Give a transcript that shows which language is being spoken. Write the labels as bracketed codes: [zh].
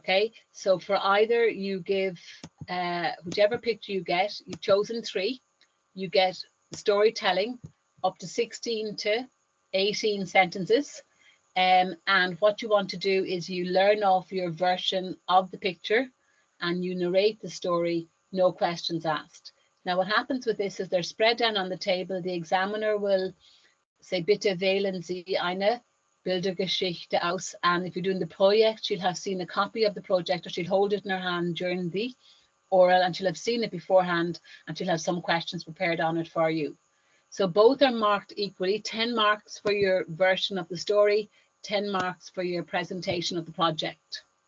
[en] Okay, so for either you give whichever picture you get, you've chosen 3, you get storytelling up to 16 to 18 sentences. And what you want to do is you learn off your version of the picture and you narrate the story, no questions asked. Now, what happens with this is they're spread down on the table. The examiner will say, [de] bitte wählen Sie eine Bildergeschichte aus. [en] And if you're doing the project, she'll have seen a copy of the project, or she'll hold it in her hand during the oral, and she'll have seen it beforehand, and she'll have some questions prepared on it for you. So both are marked equally, 10 marks for your version of the story, 10 marks for your presentation of the project.